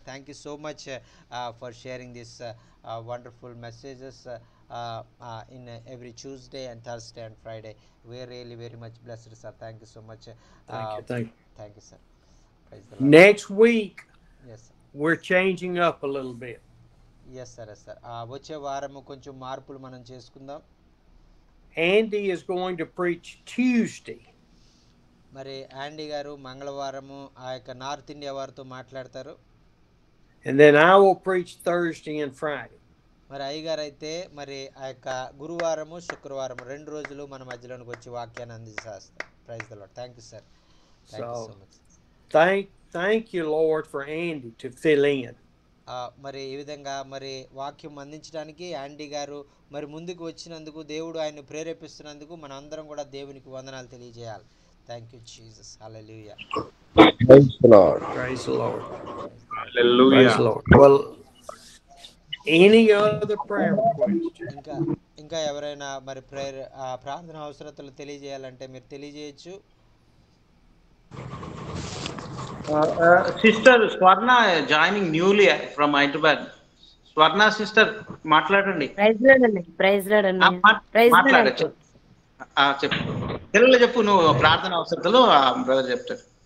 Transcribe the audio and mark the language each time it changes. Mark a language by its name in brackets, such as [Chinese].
[English] Thank you so much for sharing this wonderful messages in every Tuesday and Thursday and Friday. We are really very much blessed, sir. Thank you so much. Thank you, sir. Praise the you. Lord. Next week, yes, sir. We're changing up a little bit. Yes sir yes sir [Telugu] వచ్చే వారము కొంచెం మార్పులు మనం చేసుకుందాం. [English] Andy is going to preach Tuesday. [Telugu] మరి ఆండీ గారు మంగళవారము ఆ యొక్క నార్త్ ఇండియా వారితో మాట్లాడతారు. [English] And then I will preach Thursday and Friday. [Telugu] మరి అయ్యగారు అయితే మరి ఆ యొక్క గురువారము శుక్రవారం 2 రోజులు మన మధ్యలోనికి వచ్చి వాక్యాన్ని అందిస్తారు. [English] Praise the Lord. Thank you sir. Thank you so much. Thank you, Lord, for Andy to fill in. [Telugu] మరి ఈ విధంగా మరి వాక్యం అందించడానికి ఆండీ గారు మరి ముందుకు వచ్చినందుకు, దేవుడు ఆయన్ని ప్రేరేపిస్తున్నందుకు మన అందరం కూడా దేవునికి వందనాలు తెలియజేయాలి. [English] Thank you Jesus. Hallelujah. Praise the Lord. Praise the Lord. Hallelujah. Praise the Lord. Well, any other prayer requests? [Telugu] ఇంకా ఎవరైనా మరి ప్రార్థన అవసరతలు తెలియజేయాలంటే మీరు తెలియజేయచ్చు. [English] Sister Swarna joining newly from Hyderabad. [Telugu] Swarna sister మాట్లాడండి. [English] Praise Lord అండి. [Telugu] మాట్లాడచ్చు. చెప్పు తెలుగులో చెప్పు, నువ్వు ప్రార్థన అవసరతలు బ్రదర్ చెప్తాడు.